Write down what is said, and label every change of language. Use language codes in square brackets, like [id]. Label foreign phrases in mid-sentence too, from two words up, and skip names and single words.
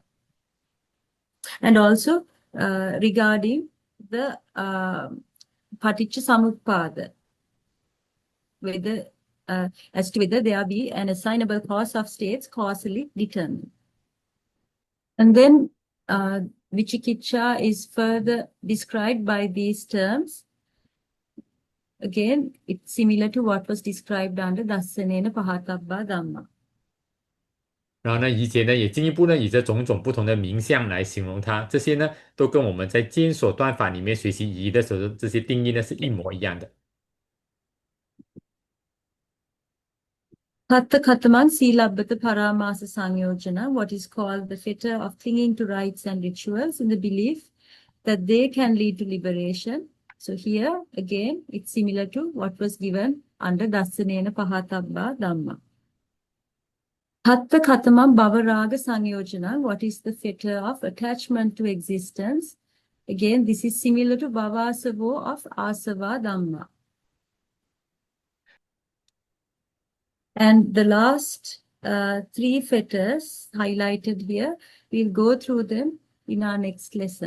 [en] And also regarding the [pi] paticca samuppada, [en] whether as to whether there be an assignable cause of states causally determined. And then vicikicca is further described by these terms. Again, it's similar to what was described under [pi] Dassanena pahatabba dhamma. [zh] 然后呢，仪姐呢也进一步呢以这种种不同的名相来形容它，这些呢都跟我们在见所断法里面学习仪的时候这些定义呢是一模一样的。 [pi] Tatta kataman sīlabbata paramāsa saṃyojana, [en] what is called the fetter of clinging to rites and rituals in the belief that they can lead to liberation. So here again it's similar to what was given under [pi] Dassanena pahatabba dhamma. Tatta katamam bhavaraga saṃyojana, [en] what is the fetter of attachment to existence? Again, this is similar to bhavasavo of [pi] asava dhamma. [en] And the last 3 fetters highlighted here, we'll go through them in our next lesson.